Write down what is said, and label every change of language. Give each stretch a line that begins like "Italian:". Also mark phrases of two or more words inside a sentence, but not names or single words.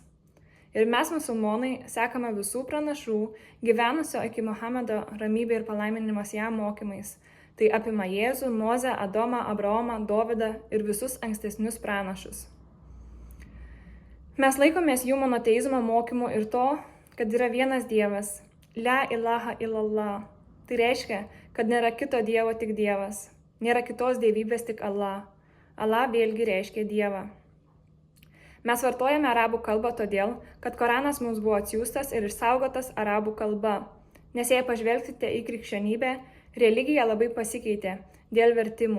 Lithuanian: Ir mes musulmonai sekame visų pranašų, gyvenusio iki Muhamedo ramybė ir palaiminimas jam mokymais. Tai apima Jėzų, Mozę, Adomą, Abraomą, Dovydą ir visus ankstesnius pranašus. Mes laikomės jų monoteizmo mokymų ir to, kad yra vienas Dievas.
Arabic: لا إله إلا الله.
Lithuanian: Tai reiškia, kad nėra kito Dievo, tik Dievas. Nėra kitos dievybės, tik Allah. Allah vėlgi reiškia Dievą. Mes vartojame arabų kalbą todėl, kad Koranas mums buvo atsiųstas ir išsaugotas arabų kalba. Nes jei pažvelgsite į krikščionybę, religija labai pasikeitė dėl vertimų.